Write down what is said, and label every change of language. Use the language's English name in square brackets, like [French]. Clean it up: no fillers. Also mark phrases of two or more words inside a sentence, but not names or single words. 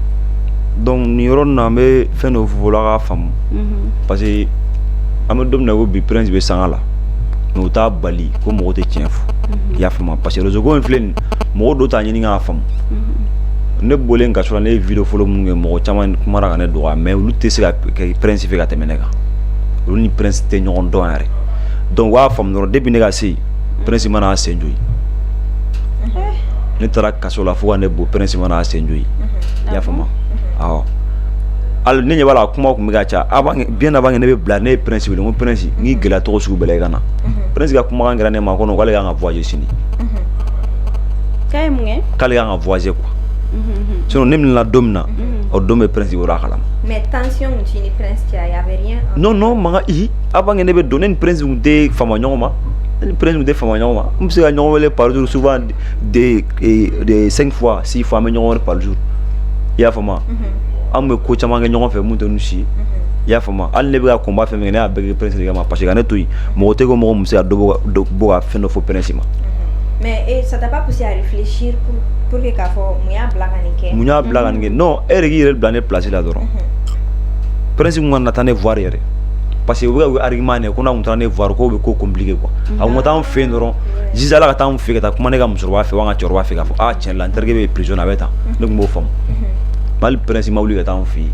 [Bambara] donc nin yɔrɔ nin na an bɛ fɛn dɔ fɔ la ka faamu [French] parce que [Bambara] an bɛ don min na ko bi Prince bɛ sanga la mais o t'a bali ko mɔgɔ tɛ tiɲɛ fɔ i y'a faamu [French] parce que [Bambara] réseau ko in filɛ nin mɔgɔ dɔw t'a ɲini k'a faamu ne bɔlen kaso la ne ye vidéo fɔlɔ minnu kɛ mɔgɔ caman kumara ka ne dɔgɔya mais olu tɛ se ka kɛ Prince fɛ ka tɛmɛ ne kan olu ni Prince tɛ ɲɔgɔn dɔn yɛrɛ donc wa faamu dɔrɔn depuis ne ka se Prince mana a sen joyi ne taara kaso la fo ka ne bɔ Prince mana a sen joyi i y'a faamu awɔ hali ne ɲɛ b'a la kuma tun bɛ ka ca [French] bien avant que [Bambara] ne bɛ bila ne ye Prince wele n ko Prince n k'i gɛlɛya tɔgɔ sugu bɛɛ la i ka na Prince ka kumakan kɛra ne ma ko non k'ale kan ka voyager sini k'a ye mun kɛ k'ale kan ka [French] voyager quoi sinon [Bambara] ne minɛna don min na o don bɛ Prince bɔra a kalama [French] mais tension [Bambara] mun t'i ni Prince cɛ [French] y avait rien [Bambara] non mankan [French] avant que [Bambara] ne bɛ don ne ni Prince tun tɛ fama ɲɔgɔn ma ne ni Prince tun tɛ fama ɲɔgɔn ma n bɛ se ka ɲɔgɔn wele [French] par jour souvent de 5 fois 6 fois [Bambara] an bɛ ɲɔgɔn wele [French] par jour [Bambara] i y'a faamu an bɛ ko caman kɛ ɲɔgɔn fɛ mun tɛ nu si ye i y'a faamu hali ne bɛ ka combat fɛn min kɛ ne y'a bɛɛ kɛ Prince de kama [French] parce que [Bambara] ka ne to yen mɔgɔ tɛ ko mɔgɔ min bɛ se ka bɔ ka fɛn dɔ fɔ Prince ma [French] mais ça t'a pas poussé à réfléchir pour que [Bambara] k'a fɔ mun y'a bila ka nin kɛ mun y'a bila ka nin kɛ non e yɛrɛ k'i yɛrɛ bila ne place la dɔrɔn Prince kun ka na taa ne voir yɛrɛ parce que u bɛ ka argument ne ko n'a kun taara ne voir k'o bɛ ko [French] compliqué quoi [Bambara] a kun ka taa an fɛ yen dɔrɔn juge ala ka taa an fɛ ka taa kuma ne ka musokɔrɔba fɛ wa an ka cɛkɔrɔba fɛ k'a fɔ ah tiɲɛ la n terikɛ bɛ prison na a bɛ tan ne tun b'o faamu hali Prince ma wuli ka taa an fɛ yen